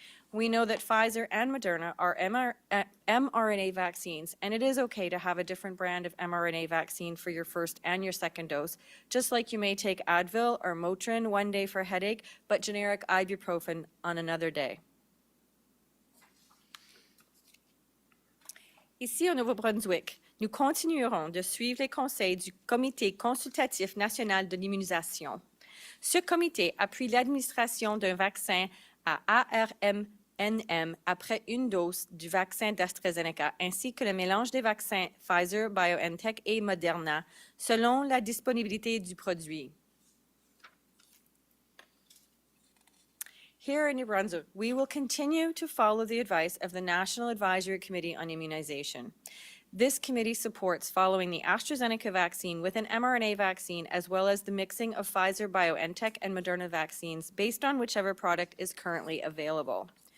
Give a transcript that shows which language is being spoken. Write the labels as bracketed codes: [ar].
[en] We know that Pfizer and Moderna are mRNA vaccines, and it is okay to have a different brand of mRNA vaccine for your first and your second dose, just like you may take Advil or Motrin one day for a headache, but generic ibuprofen on another day. [fr] Ici au Nouveau-Brunswick, nous continuerons de suivre les conseils du Comité consultatif national de l'immunisation. Ce comité appuie l'administration d'un vaccin à ARNM après une dose du vaccin d'AstraZeneca, ainsi que le mélange des vaccins Pfizer, BioNTech et Moderna, selon la disponibilité du produit. [en] Here in New Brunswick, we will continue to follow the advice of the National Advisory Committee on Immunization. This committee supports following the AstraZeneca vaccine with an mRNA vaccine, as well as the mixing of Pfizer, BioNTech, and Moderna vaccines based on whichever product is currently available.